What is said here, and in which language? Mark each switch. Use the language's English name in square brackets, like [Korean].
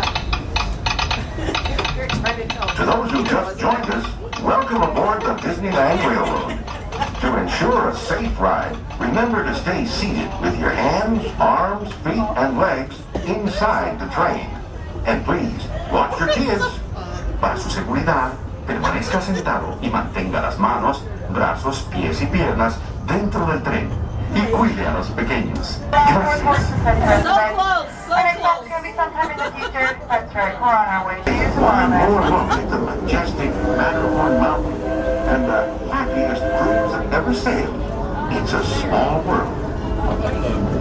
[English] To those who just joined us, welcome aboard the Disneyland Railroad. To ensure a safe ride, remember to stay seated with your hands, arms, feet, and legs inside the train. And please, watch your kids. [Spanish] Para su seguridad, permanezca sentado y mantenga las manos, brazos, pies y piernas dentro del tren. Y cuide a los pequeños. Gracias. [English] So close, so close. It's going to be sometime in the future. That's right. We're on our way to One more Tomorrowland. look at the majestic Matterhorn Mountain and the happiest cruise that ever sailed. It's a small world.